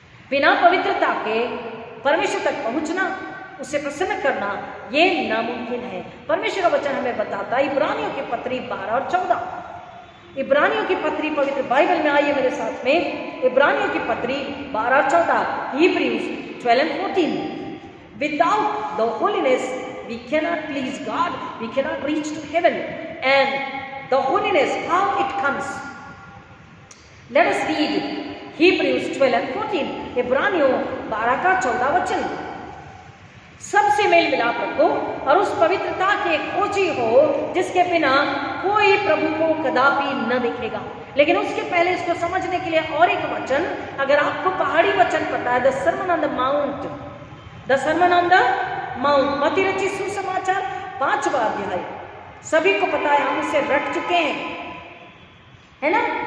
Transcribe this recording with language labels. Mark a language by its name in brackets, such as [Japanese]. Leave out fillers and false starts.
[Hindi] बिना पवित्रता के परमेश्वर तक पहुंचना, उसे प्रसन्न करना, यह नामुमकिन है। परमेश्वर का वचन हमें बताता है, इब्रानियों की पत्री 12 और 14। इब्रानियों की पत्री पवित्र बाइबल में आइए मेरे साथ में, इब्रानियों की पत्री 12 और 14, [English] Hebrews 12 and 14। Without the holiness we cannot please God, we cannot reach to heaven, and the holiness, how it comes? Let us read Hebrews 12 and 14, [Hindi] इब्रानियों 12 का 14 वचन। सबसे मेल मिलाप रखो और उस पवित्रता के खोजी हो जिसके बिना कोई प्रभु को कदापि न देखेगा। लेकिन उसके पहले इसको समझने के लिए और एक वचन, अगर आपको पहाड़ी वचन पता है, [English] the sermon on the Mount, [Hindi] the sermon on the mount, मत्ती रचित सुसमाचार 5वां अध्याय, सभी को पता है, हम इसे रट चुके हैं, है ना?